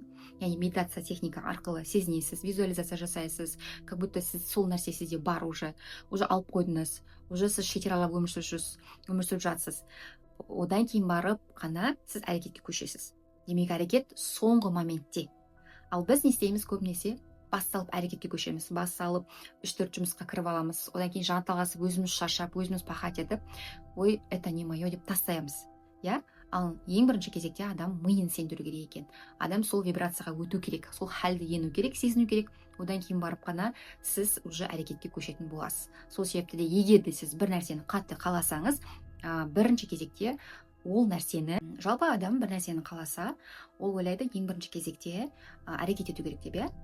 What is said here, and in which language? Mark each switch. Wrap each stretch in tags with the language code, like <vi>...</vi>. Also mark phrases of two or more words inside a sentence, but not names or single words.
<kk>Яғни медитация техника арқылы сезінесіз, визуализация жасайсыз,</kk> <ru>как будто</ru> <kk>сіз сол нәрсе сізде бар уже алып қойдыңыз, уже сіз шетел аралап өмір сүріп жатсыз. Одан кейін барып қана сіз әрекетке көшесіз. Демек, әрекет соңғы моментте. Ал біз не істейміз көбінесе? Басталып әрекетке көшеміз, басталып 3-4 жұмысқа кіріп аламыз, одан кейін жанталасып, өзіміз шаршап, өзіміз пахать етіп, ой,</kk> <ru>это не мое</ru> <kk>деп тастаймыз. Ал ең бірінші кезекте адам миын сендіру керек екен. Адам сол вибрацияға өту керек, сол халді ену керек, сезіну керек. Одан кейін барып қана сіз уже әрекетке көшетін боласыз. Сол себепті де егер де сіз бір нәрсені қатты қаласаңыз, бірінші кезекте ол нәрсені, жалпы адам бір нәрсені қаласа, ол ойлайды ең бірінші кезекте әрекет ету керек деп,</kk>